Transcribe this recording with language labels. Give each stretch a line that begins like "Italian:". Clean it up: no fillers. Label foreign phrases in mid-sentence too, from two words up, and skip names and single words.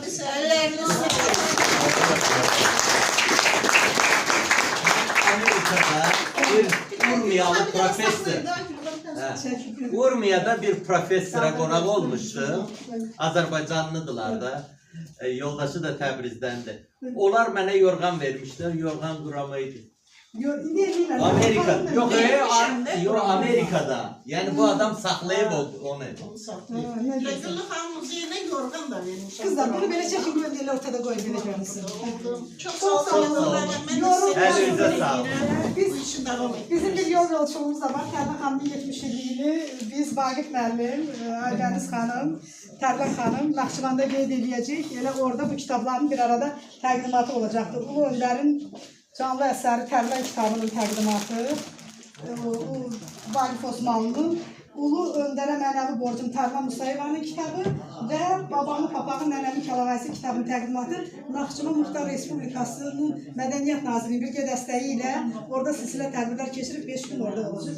Azerbaijani: Urmiyada bir professora qonaq olmuşdu. Azərbaycanlıdılar da. Yoldaşı da Təbrizdəndir. Onlar mənə yorğan vermişlər. Yorğan quramı idi. Amerika.
Turkish: Yok yok Amerika'da. Yani bu adam saklayıp onu.
Azerbaijani: Güllü xanım muzeyinə yorğan da vermiş.
Turkish: Kızlar bunu böyle çekin böyle ortada koyun böyle görünsün. Çok sağ olun. Elinize sağlık. Bizim bir yol yolculuğumuz da var.
Azerbaijani: Tərlan xanımın 70 illiyini biz Vaqif müəllim, Aygəniz xanım, Tərlan xanım Naxçıvanda qeyd edəcəyik. Elə orada bu kitabların bir arada təqdimatı olacaqdır. Ulu Öndərin canlı əsəri Tərlan kitabının təqdimatı, Vaqif Osmanlı'nın Ulu Öndərə mənəvi borcum Tərlan Musayevanın kitabı və Babamın Papağı Nənəmin Kəlağayısı kitabının təqdimatı Naxçıvan Muxtar Respublikasının Mədəniyyət Nazirinin birgə dəstəyi ilə orada silsilə tədbirlər keçirib 5 gün orada olacaq.